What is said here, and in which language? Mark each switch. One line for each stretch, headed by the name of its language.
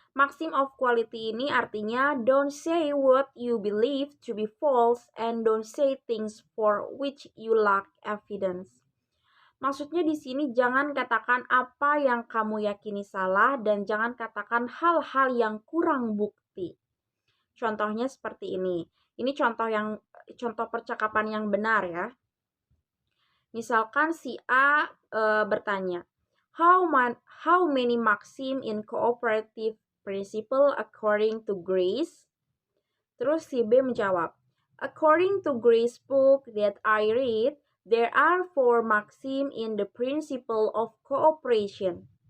English: Maxim of quality ini artinya don't say what you believe to be false and don't say things for which you lack evidence.
Indonesian: Maksudnya di sini jangan katakan apa yang kamu yakini salah dan jangan katakan hal-hal yang kurang bukti. Contohnya seperti ini. Ini contoh percakapan yang benar ya.
English: Misalkan si A bertanya, how many maxim in cooperative principle according to Grace? Terus si B menjawab, according to Grace book that I read, there are 4 maxim in the principle of cooperation.